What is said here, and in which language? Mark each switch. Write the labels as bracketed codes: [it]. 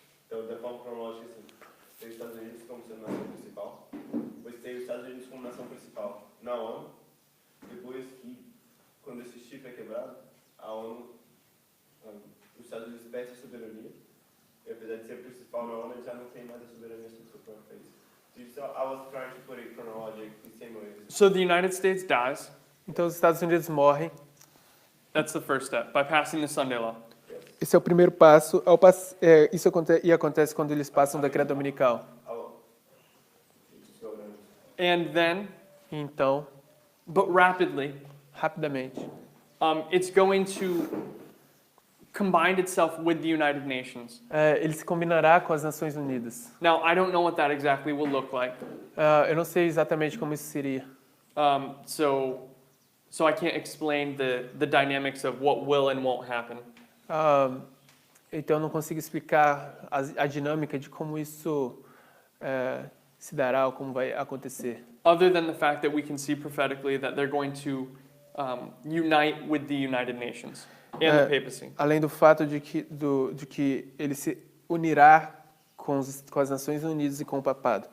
[pt] Então, da forma cronológica, assim, tem os Estados Unidos como sendo nação principal, depois tem os Estados Unidos como nação principal na ONU, depois que, quando esse chifre é quebrado, a ONU, os Estados Unidos perdem a soberania, e apesar de ser principal na ONU, ele já não tem mais a soberania sobre o seu próprio país. [en] So I was trying to put it chronologic in the same way. So the United States dies. [pt] então os Estados Unidos morrem. [en] That's the first step, by passing the Sunday Law. [pt] Esse é o primeiro passo. Isso acontece quando eles passam o decreto dominical. [en] And then, [pt] Então, [en] but rapidly, [pt] rapidamente, [en] it's going to combine itself with the United Nations. [pt] ele se combinará com as Nações Unidas. [en] Now, I don't know what that exactly will look like. [pt] Eu não sei exatamente como isso seria. [en] So I can't explain the dynamics of what will and won't happen. [pt] Então, eu não consigo explicar a dinâmica de como isso se dará ou como vai acontecer. [en] Other than the fact that we can see prophetically that they're going to unite with the United Nations and the papacy. [pt] Além do fato de que ele se unirá com as Nações Unidas e com o papado.